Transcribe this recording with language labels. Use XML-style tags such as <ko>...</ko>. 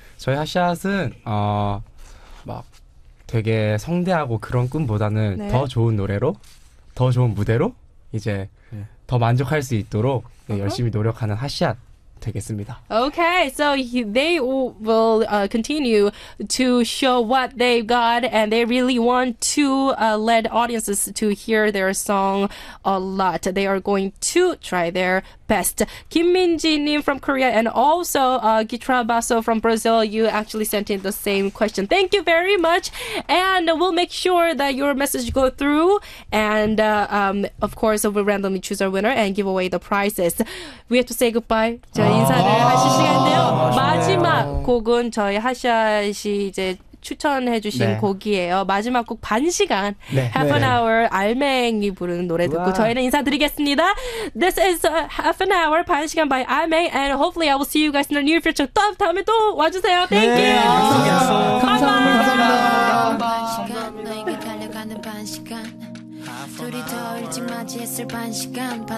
<ko>저희 핫샷은 막 되게 성대하고 그런 꿈보다는 더 좋은 노래로, 더 좋은 무대로 이제 더 만족할 수 있도록 열심히 노력하는 핫샷 되겠습니다.</ko> <en>Okay, so they will continue to show what they've got, and they really want to let audiences to hear their song a lot. They are going to try their best. Kim Min-ji from Korea, and also Gitra Basso from Brazil, you actually sent in the same question. Thank you very much, and we'll make sure that your message go through, and of course we'll randomly choose our winner and give away the prizes. We have to say goodbye.</en> <ko>인사를 하실 시간인데요. 마지막 곡은 저희 핫샷이 이제 추천해주신 네. 곡이에요. 마지막 곡 반시간 네.</ko> <en>Half an</en> <ko>네.</ko> <en>Hour</en> <ko>알맹이 부르는 노래 듣고 우와. 저희는 인사드리겠습니다.</ko> <en>This is Half an Hour 반시간 by 알맹 and hopefully I will see you guys in the near future.</en> <ko>또 다음에 또 와주세요.</ko> <en>Thank</en> <ko>네,</ko> <en>you.</en> <ko>감사합니다. 반시간 너에게 달려가는 반시간 둘이 더 일찍 맞이했을 반시간</ko>